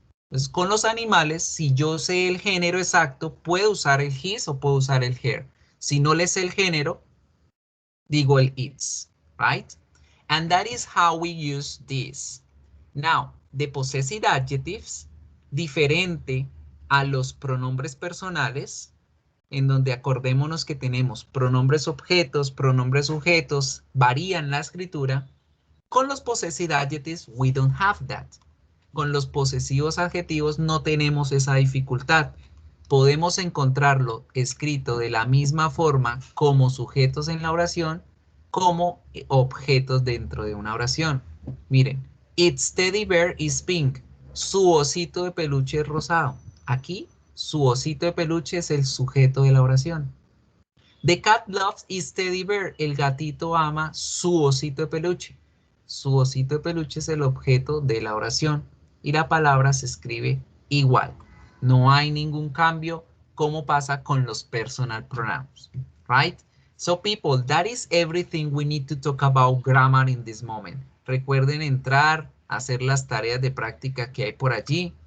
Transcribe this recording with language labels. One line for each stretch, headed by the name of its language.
Spanish: Entonces con los animales, si yo sé el género exacto, puedo usar el his o puedo usar el her. Si no le sé el género, digo el its, right?
English: And that is how we use this. Now, the possessive adjectives,
Spanish: diferente a los pronombres personales, en donde acordémonos que tenemos pronombres objetos, pronombres sujetos, varían la escritura. Con los
English: possessive adjectives, we don't have that.
Spanish: Con los posesivos adjetivos no tenemos esa dificultad. Podemos encontrarlo escrito de la misma forma como sujetos en la oración, como objetos dentro de una oración. Miren,
English: its teddy bear is pink.
Spanish: Su osito de peluche es rosado. Aquí, su osito de peluche es el sujeto de la oración.
English: The cat loves its teddy bear.
Spanish: El gatito ama su osito de peluche. Su osito de peluche es el objeto de la oración. Y la palabra se escribe igual. No hay ningún cambio como pasa con los personal pronouns.
English: Right? So people, that is everything we need to talk about grammar in this moment.
Spanish: Recuerden entrar, hacer las tareas de práctica que hay por allí.